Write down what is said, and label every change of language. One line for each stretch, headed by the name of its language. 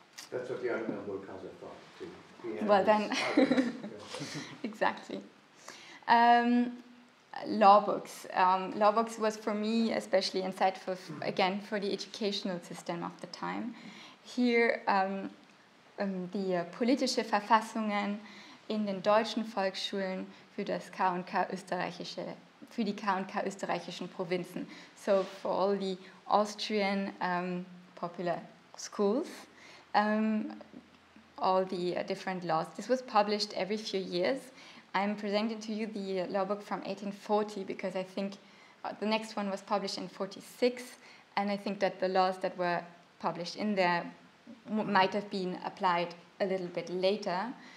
English: That's what the Arnhem Kaiser thought, too. Well, then, exactly. Law books. Law books was for me especially insightful, again, for the educational system of the time.
German: Here, die politische Verfassungen in den deutschen Volksschulen für das K&K österreichische, für die K&K österreichischen Provinzen.
English: So for all the Austrian popular schools, all the different laws. This was published every few years. I'm presenting to you the law book from 1840 because I think the next one was published in 46, and I think that the laws that were published in there might have been applied a little bit later.